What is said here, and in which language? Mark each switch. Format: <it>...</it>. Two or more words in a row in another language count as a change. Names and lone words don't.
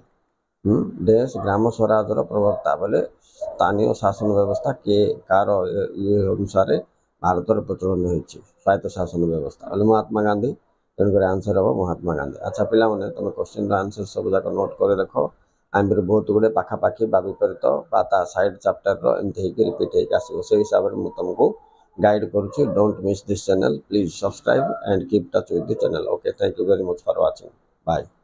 <or>ଡେସ୍ ଗ୍ରାମ ସ୍ୱରାଜର ପ୍ରବକ୍ତା ବୋଲେ ସ୍ଥାନୀୟ ଶାସନ ବ୍ୟବସ୍ଥା କିଏ କାହାର ଇଏ ଅନୁସାରେ ଭାରତରେ ପ୍ରଚଳନ ହୋଇଛି, ସ୍ୱାୟତ୍ତ ଶାସନ ବ୍ୟବସ୍ଥା ବୋଲେ ମହାତ୍ମା ଗାନ୍ଧୀ। ତେଣୁକରି ଆନ୍ସର ହେବ ମହାତ୍ମା ଗାନ୍ଧୀ। ଆଚ୍ଛା ପିଲାମାନେ, ତୁମେ କ୍ୱେଶ୍ଚିନ୍ର ଆନ୍ସର ସବୁ ଯାକ ନୋଟ୍ କରି ରଖ। ଆମ୍ବିରେ ବହୁତ ଗୁଡ଼ିଏ ପାଖାପାଖି ବା ବିପରୀତ ବା ତା</or> <en>side chapter</en> <or>ଏମିତି ହେଇକି ରିପିଟ୍ ହେଇକି ଆସିବ। ସେଇ ହିସାବରେ ମୁଁ ତୁମକୁ ଗାଇଡ଼ କରୁଛି।</or> <en>Don't miss this channel, please subscribe and keep touch with the channel. Okay, thank you very much for watching. Bye.</en>